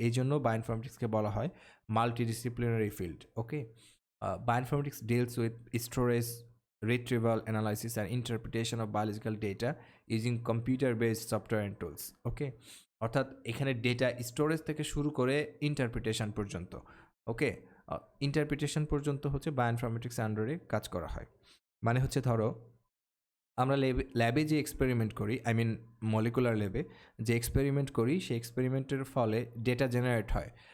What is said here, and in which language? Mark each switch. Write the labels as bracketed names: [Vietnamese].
[Bangla] এই জন্য বায়োইনফরমেটিক্সকে বলা হয় multidisciplinary field, okay. [English] Bioinformatics deals with storage, retrieval, analysis, and interpretation of biological data using computer-based software and tools. [Bangla] ওকে, অর্থাৎ এখানে data storage থেকে শুরু করে ইন্টারপ্রিটেশন পর্যন্ত, ওকে, ইন্টারপ্রিটেশন পর্যন্ত হচ্ছে বায়োইনফরমেটিক্স আন্ডারে কাজ করা হয়। মানে হচ্ছে ধরো আমরা ল্যাবে যে এক্সপেরিমেন্ট করি, [English] I mean [Bangla] মলিকুলার ল্যাবে যে এক্সপেরিমেন্ট করি, সেই এক্সপেরিমেন্টের ফলে ডেটা জেনারেট হয়।